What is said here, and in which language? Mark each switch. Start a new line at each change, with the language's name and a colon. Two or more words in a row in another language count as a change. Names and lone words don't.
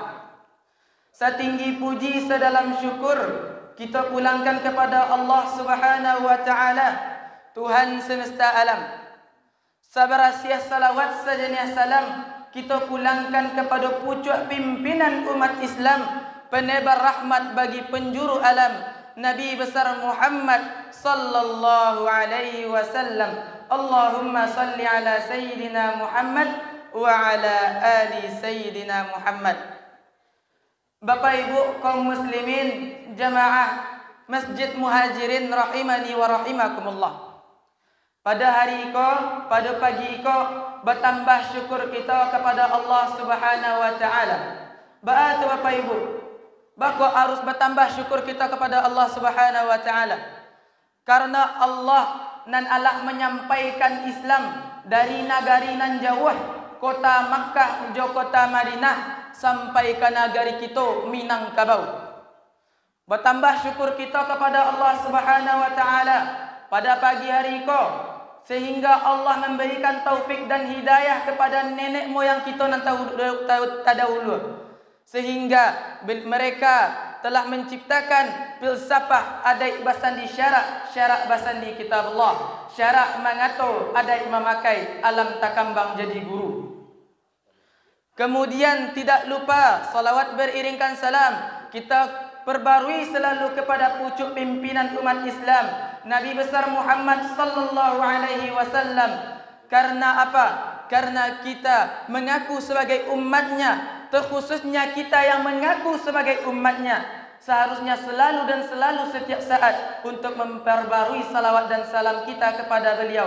Indonesian: Setinggi puji sedalam syukur kita pulangkan kepada Allah
Arabic: سبحانه وتعالى,
Indonesian: Tuhan semesta alam. Sabarasiah salawat sejenis salam kita pulangkan kepada pucuk pimpinan umat Islam, penebar rahmat bagi penjuru alam, Nabi besar Muhammad
Arabic: صلى الله عليه وسلم. اللهم صل على سيدنا محمد وعلى آل سيدنا محمد.
Indonesian: Bapak Ibu kaum muslimin jamaah Masjid Muhajirin
Arabic: رحمني ورحمكم الله.
Indonesian: Pada hari ko, pada pagi ko, bertambah syukur kita kepada Allah
Arabic: سبحانه وتعالى.
Indonesian: Baat Bapak Ibu, bako harus bertambah syukur kita kepada Allah
Arabic: سبحانه وتعالى.
Minangkabau: Karena Allah nan Allah menyampaikan Islam dari nagari nan jauh, kota Makkah jo kota Madinah sampai ke nagari kita Minangkabau.
Indonesian: Bertambah syukur kita kepada Allah
Arabic: سبحانه وتعالى
Indonesian: pada pagi hari ko, sehingga Allah memberikan taufik dan hidayah kepada nenek moyang kita nan terdahulu, sehingga mereka telah menciptakan filsafah
Minangkabau: adai basandi syarak basandi kitabullah, syarak mengatur adai memakai alam takambang jadi guru.
Indonesian: Kemudian tidak lupa salawat beriringkan salam kita perbarui selalu kepada pucuk pimpinan umat Islam, Nabi besar Muhammad
Arabic: صلى الله عليه وسلم.
Indonesian: Karena apa? Karena kita mengaku sebagai umatnya, terkhususnya kita yang mengaku sebagai umatnya, seharusnya selalu dan selalu setiap saat untuk memperbarui salawat dan salam kita kepada beliau.